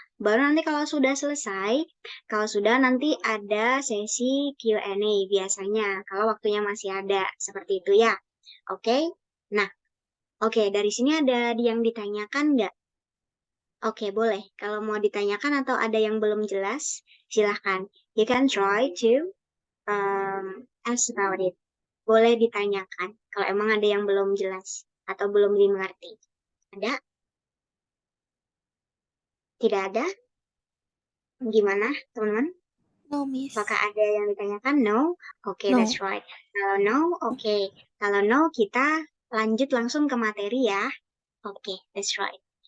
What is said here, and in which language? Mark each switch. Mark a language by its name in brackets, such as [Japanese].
[Indonesian] Baru nanti kalau sudah selesai, kalau sudah nanti ada sesi Q&A biasanya, kalau waktunya masih ada seperti itu ya. Oke? Nah, oke, dari sini ada yang ditanyakan nggak? Oke, boleh. Kalau mau ditanyakan atau ada yang belum jelas, silahkan. [English] You can try to ask about it. [Indonesian] Boleh ditanyakan kalau emang ada yang belum jelas atau belum dimengerti. Ada? Tidak ada? Gimana, teman-teman? [English] No, Miss. [Indonesian] Apakah ada yang ditanyakan? [English] No? Oke, No. that's right. [Indonesian] Kalau no, oke. Kalau no, kita lanjut langsung ke materi ya. [English] Oke, that's right.